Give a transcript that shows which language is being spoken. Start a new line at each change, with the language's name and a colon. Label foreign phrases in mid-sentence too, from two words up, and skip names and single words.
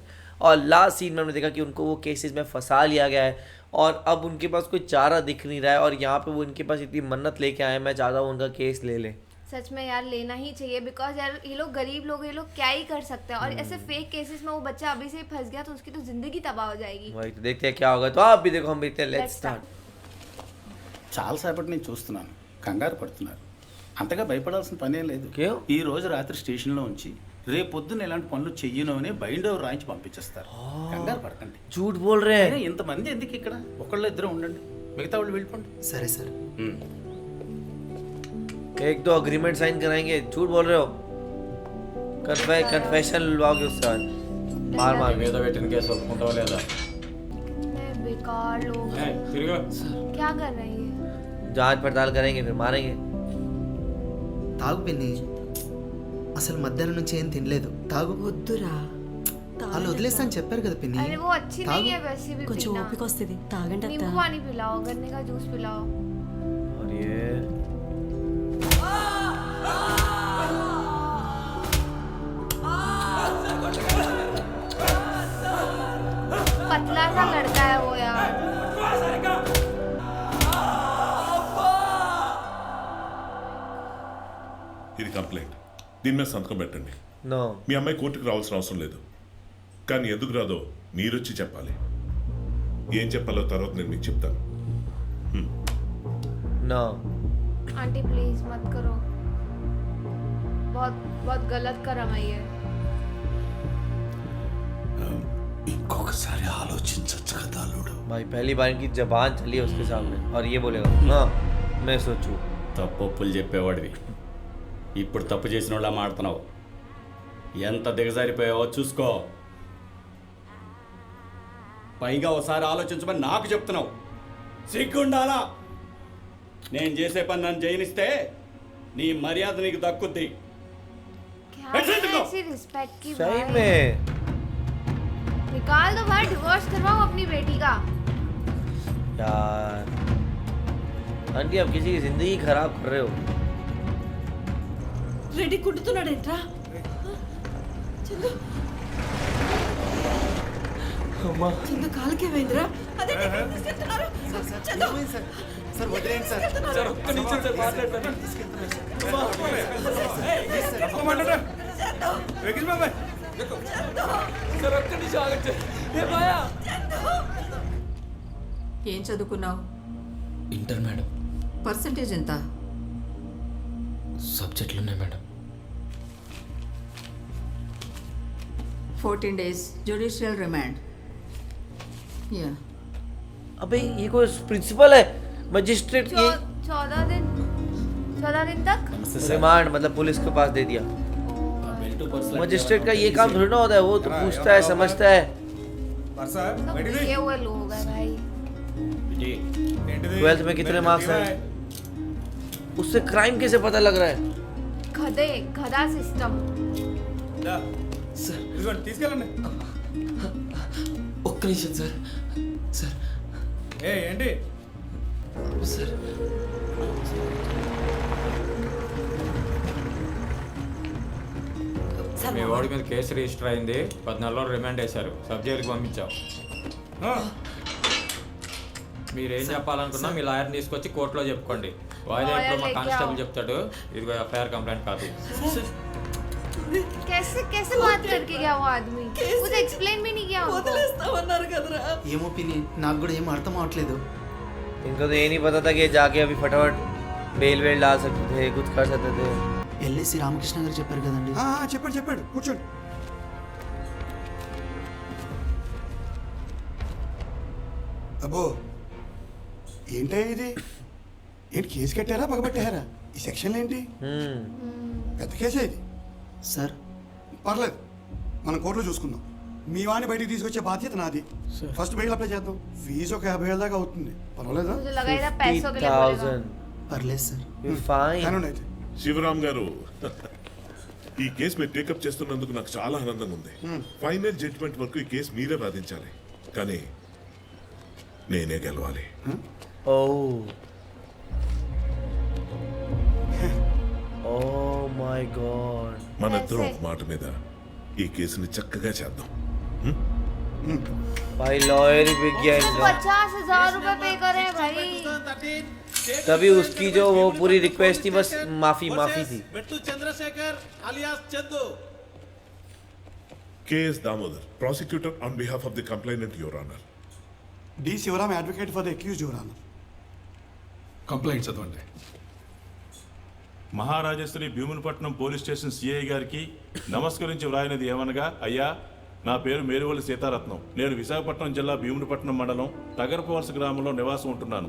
Hindi: और लास्ट सीन में हमने देखा कि उनको वो केसेस में फंसा लिया गया है और अब उनके पास कोई चारा दिख नहीं रहा है। और यहाँ पे वो इनके पास इतनी मन्नत लेके आए हैं, मैं चाहता हूँ उनका केस ले लें। सच में यार लेना ही चाहिए, बिकॉज यार ये लोग गरीब लोग, ये लोग क्या ही कर सकते हैं। और ऐसे फेक केसेस में वो बच्चा अभी से फंस गया तो उसकी तो जिंदगी तबाह हो जाएगी। वही तो देखते हैं क्या होगा। तो आप भी देखो, हम देखते हैं।
English: let's start.
Telugu: చాలాసేపటి నుంచి చూస్తున్నాను, కంగారు పడుతున్నారు. అంతగా భయపడాల్సిన పనే లేదు. క్యూ? ఈ రోజు రాత్రి స్టేషన్లో ఉంచి రేపు పొద్దున్న ఇలాంటి పనులు చెయ్యను అని
English: bind over
Telugu: రాయించి పంపించేస్తారు. కంగారు పడకండి.
Hindi: झूठ बोल रहे हैं।
Telugu: ఇంతమంది ఎందుకు ఇక్కడ? ఒకళ్ళు ఇద్దరు ఉండండి, మిగతా వాళ్ళు వెళ్ళిపోండి. సరే సార్.
Hindi: एक दो अग्रीमेंट साइन कराएंगे। झूठ बोल रहे हो। कन्फेशन लुलवाओगे उसके बाद। मार मार
Telugu: మీద పెట్టిన కేసు ఒప్పుకుంటావా లేదా?
Hindi: बेकार लोग क्या कर रहे हैं? जांच पड़ताल करेंगे, फिर मारेंगे।
Telugu: తాగు పిన్ని, అసలు మధ్యాహ్నం నుంచి ఏం తినలేదు. తాగు. వద్దురా, వాళ్ళు వదిలేస్తాను చెప్పారు కదా పిన్ని.
Hindi: अरे वो अच्छी नहीं है वैसे भी
Telugu: కొంచెం
Hindi: पीना।
Telugu: ఓపిక వస్తుంది, తాగండి అత్త.
Hindi: नींबू पानी पिलाओ, गन्ने का जूस पिलाओ। और ये पतला सा लड़का है वो यार।
Telugu: ఇది కంప్లైంట్. దీని మీద సంతకం పెట్టండి.
Hindi: नो
Telugu: మీ అమ్మాయి కోర్టుకు రావాల్సిన అవసరం లేదు, కానీ ఎందుకు రాదో మీరొచ్చి చెప్పాలి. ఏం చెప్పాలో తర్వాత నేను మీకు చెప్తాను.
Hindi: नो
English: aunty please
Hindi: मत करो, बहुत बहुत गलत करा मैं ये।
Telugu: ఇంకొకసారి ఆలోచించచ్చు కదా అల్లుడు.
Hindi: भाई पहली बार इनकी जबान चली है उसके सामने और ये बोलेगा हाँ मैं सोचूं।
Telugu: తప్పొప్పులు చెప్పేవాడివి, ఇప్పుడు తప్పు చేసిన వాళ్ళ మాడుతున్నావు. ఎంత దిగజారిపోయావో చూసుకో. పైగా ఒకసారి ఆలోచించమని నాకు చెప్తున్నావు. సిగ్గుండాలా? నేను చేసే పని నన్ను జైనిస్తే నీ మర్యాద నీకు దక్కుద్ది.
Hindi: क्या ऐसे है देखो। ऐसी रिस्पेक्ट की सही भाई? में निकाल दो बाहर, डिवोर्स करवाओ अपनी बेटी का। यार आंटी, आप किसी की जिंदगी खराब कर रहे हो।
Telugu: రెడ్డి కుట్టుతున్నాడేంట్రా? చందు,
Hindi: अम्मा
Telugu: చందు కాలుకే వేంద్రా? అదే తీసుకెళ్తున్నారు. చందు, సార్ వదిలేండి సార్. ఏం చదువుకున్నావు? ఇంటర్ మేడం. పర్సంటేజ్ ఎంత? సబ్జెక్టులు ఉన్నాయి మేడం.
English: 14 days judicial remand. Yeah.
Hindi: अबे ये कोई प्रिंसिपल है, मजिस्ट्रेट की 14 दिन तक। रिमांड मतलब पुलिस के पास दे दिया। मजिस्ट्रेट का ये काम थोड़ी ना होता है, वो तो पूछता है, समझता है। सब ये हुए लोग हैं भाई। 12th में कितने मार्क्स हैं? उससे क्राइम कैसे पता लग रहा है? गधा सिस्टम।
Telugu: ఒక్క నిమిషం సార్. సార్ సార్ మీ వాడి మీద కేసు రిజిస్టర్ అయింది, 14 రోజులు రిమాండ్ వేశారు, సబ్ జైలుకి పంపించాం. మీరేం చెప్పాలనుకున్నా మీ లాయర్ని తీసుకొచ్చి కోర్టులో చెప్పుకోండి. వాయిదా ఇప్పుడు మా కానిస్టేబుల్ చెప్తాడు. ఇదిగో
English: FIR complaint copy.
Hindi: कैसे कैसे बात करके गया वो आदमी? कुछ एक्सप्लेन भी नहीं किया उनको।
Telugu: వదిలేస్తామన్నారు కదరా. ఏమో పిన్ని, నాకు కూడా ఏం అర్థం అవట్లేదు.
Hindi: इनको तो ये नहीं पता था कि ये जाके अभी फटाफट बेल वेल डाल सकते थे, कुछ कर सकते थे।
Telugu: ఎల్ఐసి రామకృష్ణ గారు చెప్పారు కదండి. చెప్పాడు కూర్చోండి. అబ్బో ఏంటో ఇది? ఏంటి కేసు కట్టారా పగబట్టారా? ఈ సెక్షన్ ఏంటి? పెద్ద కేసే ఇది. సార్ పర్లేదు, మనం కోర్టులో చూసుకుందాం. మీ వాడిని బయటికి తీసుకొచ్చే బాధ్యత నాది. ఫస్ట్
English: bail apply
Telugu: చేద్దాం. ఫీజు ఒక 50,000 దాకా అవుతుంది. పర్వాలేదా?
Hindi: मुझे लगा था पैसों के लिए बोलेगा। 50,000
Telugu: పర్లేదు సార్.
Hindi: फाइन।
Telugu: కానండి అయితే శివరామ్ గారు, ఈ కేసు మీరు టేకప్ చేస్తున్నందుకు నాకు చాలా ఆనందంగా ఉంది.
English: final judgment
Telugu: వరకు ఈ కేసు మీరే వాదించాలి, కానీ నేనే గెలవాలి.
English: Oh. Oh my
Telugu: మనిద్దరం
Hindi: कैसे?
Telugu: ఒక మాట మీద ఈ కేసుని చక్కగా చేద్దాం.
Hindi: भाई लॉयर ही बिक गया उसको इनका. 50,000 रुपए पे करे भाई. तभी उसकी जो वो पूरी रिक्वेस्ट थी बस माफी थी.
Telugu: చంద్రశేఖర్ అలియాస్ చందు.
English: K.S. Damodar, prosecutor on behalf of the complainant, Your Honor. D Shivaram advocate for the accused Your Honor.
Telugu: కంప్లైంట్ చదవండి. మహారాజశ్రీ భీమునిపట్నం పోలీస్ స్టేషన్ సిఐ గారికి నమస్కరించి వ్రాయినది ఏమనగా, అయ్యా, నా పేరు మేరువల్లి సీతారత్నం. నేను విశాఖపట్నం జిల్లా భీమునిపట్నం మండలం తగరపవలస గ్రామంలో నివాసం ఉంటున్నాను.